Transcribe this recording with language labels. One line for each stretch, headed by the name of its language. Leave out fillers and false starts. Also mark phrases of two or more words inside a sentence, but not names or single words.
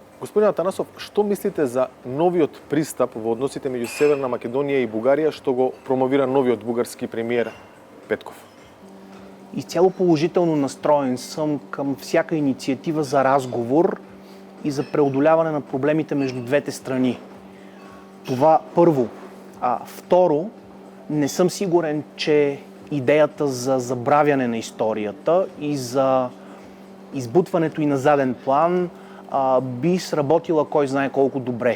Macedonian: Господин Атанасов, што мислите за новиот пристап во односите меѓу Северна Македонија и Бугарија, што го промовира новиот бугарски премиер Петков?
Bulgarian: Изцяло положително настроен съм към всяка инициатива за разговор и за преодоляване на проблемите между двете страни. Това първо. Второ, не съм сигурен, че идеята за забравяне на историята и за избутването и на заден план би сработила кой знае колко добре.